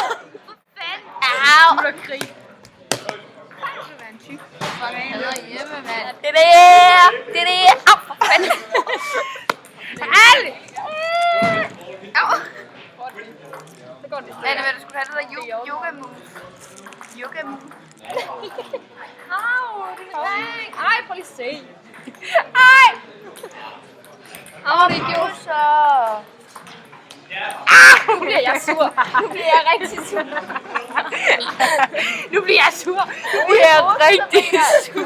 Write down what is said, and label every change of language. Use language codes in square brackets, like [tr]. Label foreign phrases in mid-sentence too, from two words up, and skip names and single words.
[da] Au! Nu er der krig. Jeg er hjemme, mand. Det der! Det der! Au, for fanden! Au! Så går det. Anne, hvad du skulle have det der [en] yoga move. Yoga move. Au, [da] det er dreng. Ej, prøv lige at se. Ej! Au, det gjorde så. Nu bliver jeg sur. Nu bliver jeg rigtig sur. Nu bliver jeg sur. Nu bliver jeg rigtig sur.